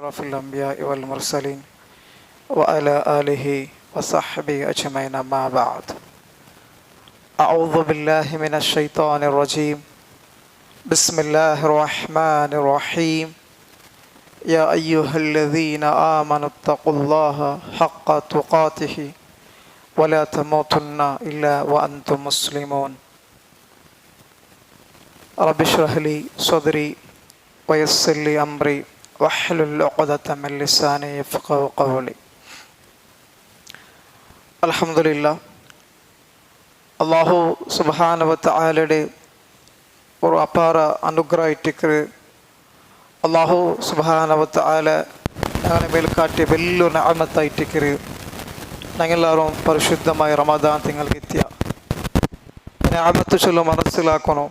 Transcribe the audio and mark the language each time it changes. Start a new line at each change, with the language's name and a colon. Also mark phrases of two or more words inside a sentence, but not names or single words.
Arabic: أشرف الأنبياء والمرسلين وعلى آله وصحبه أجمعين أما بعد أعوذ بالله من الشيطان الرجيم بسم الله الرحمن الرحيم يا أيها الذين آمنوا اتقوا الله حق تقاته ولا تموتن إلا وأنتم مسلمون رب اشرح لي صدري ويسر لي أمري واحلل عقدة من لساني يفقهوا قولي.
Malayalam: അൽഹംദുലില്ലാഹ്,
Arabic: الله سبحانه وتعالى
Malayalam: ഒരു അപാര അനുഗ്രഹമായിട്ട്
Arabic: الله سبحانه وتعالى
Malayalam: ഞങ്ങളെ മേൽ കാട്ടിയ വലിയൊരു നിഅമത്തായിട്ട് ഞങ്ങളെല്ലാവരും പരിശുദ്ധമായ റമദാൻ തിങ്ങൾക്ക് എത്തിയ നിഅമത്ത് ചൊല്ലു മനസ്സിലാക്കണം.